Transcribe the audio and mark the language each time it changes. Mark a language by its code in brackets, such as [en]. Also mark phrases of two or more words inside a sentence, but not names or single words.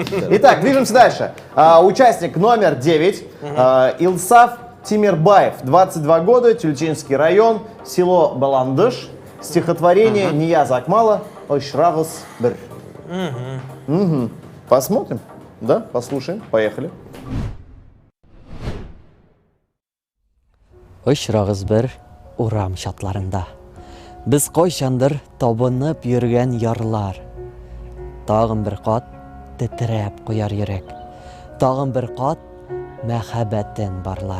[ru] Итак, движемся дальше. Участник номер 9, Илсаф Тимирбаев, 22 года, Тюльчинский район, село Баландыш, стихотворение Нияз Акмала «Ойшрагыс бір». Посмотрим. Да, послушаем. Поехали. [tt] Очрагыз бер урам шатларында. Без кайчандыр табынып йөргән ярлар. Тагын бер кат тетрәп куяр йөрәк. Тагын бер кат мәхәббәтен барлар.